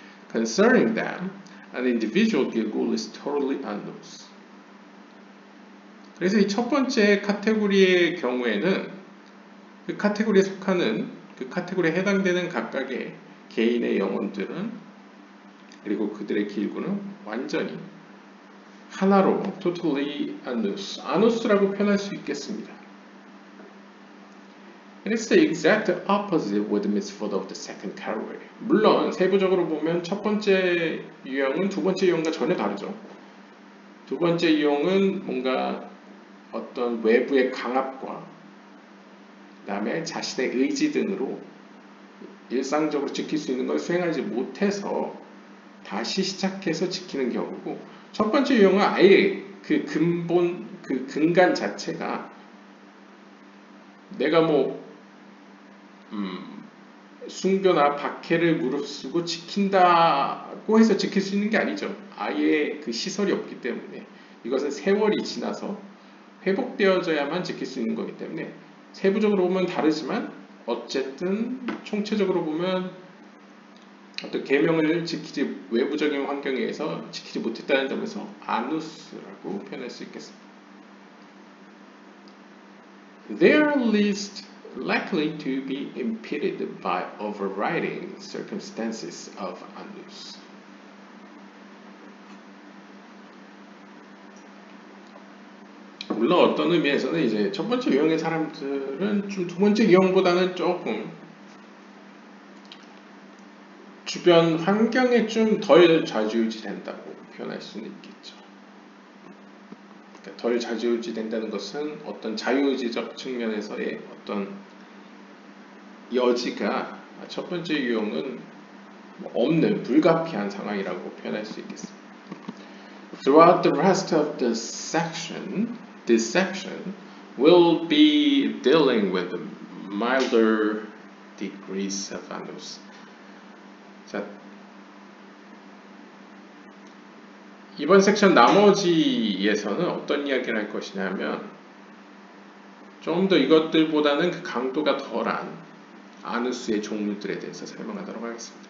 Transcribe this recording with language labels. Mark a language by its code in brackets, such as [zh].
[en] Concerning them, an individual gilgul is totally anus. [ko] 그래서 이 첫 번째 카테고리의 경우에는 그 카테고리에 속하는 그 카테고리에 해당되는 각각의 개인의 영혼들은 그리고 그들의 길구는 완전히 하나로 [en] totally anus, [ko] anus라고 표현할 수 있겠습니다. [en] And it's the exact opposite with the mitzvot of the second category. [ko] 물론 세부적으로 보면 첫 번째 유형은 두 번째 유형과 전혀 다르죠. 두 번째 유형은 뭔가 어떤 외부의 강압과 그 다음에 자신의 의지 등으로 일상적으로 지킬 수 있는 걸 수행하지 못해서 다시 시작해서 지키는 경우고, 첫 번째 유형은 아예 그 근본, 그 근간 자체가 내가 뭐 순교나 박해를 무릅쓰고 지킨다고 해서 지킬 수 있는 게 아니죠. 아예 그 시설이 없기 때문에 이것은 세월이 지나서 회복되어져야만 지킬 수 있는 거기 때문에 세부적으로 보면 다르지만 어쨌든 총체적으로 보면 어떤 계명을 지키지 외부적인 환경에 의해서 지키지 못했다는 점에서 아누스라고 표현할 수 있겠습니다. [en] They are least likely to be impeded by overriding circumstances of anus. [ko] 물론 어떤 의미에서는 이제 첫 번째 유형의 사람들은 좀 두 번째 유형보다는 조금 주변 환경에 좀 덜 좌지우지 된다고 표현할 수는 있겠죠. 그러니까 덜 좌지우지 된다는 것은 어떤 자유의지적 측면에서의 어떤 여지가 첫 번째 유형은 없는 불가피한 상황이라고 표현할 수 있겠습니다. [en] Throughout the rest of the section, this section will be dealing with the milder degrees of anus. [ko] 자, 이번 섹션 나머지에서는 어떤 이야기를 할 것이냐면 좀 더 이것들보다는 그 강도가 덜한 아누스의 종류들에 대해서 설명하도록 하겠습니다.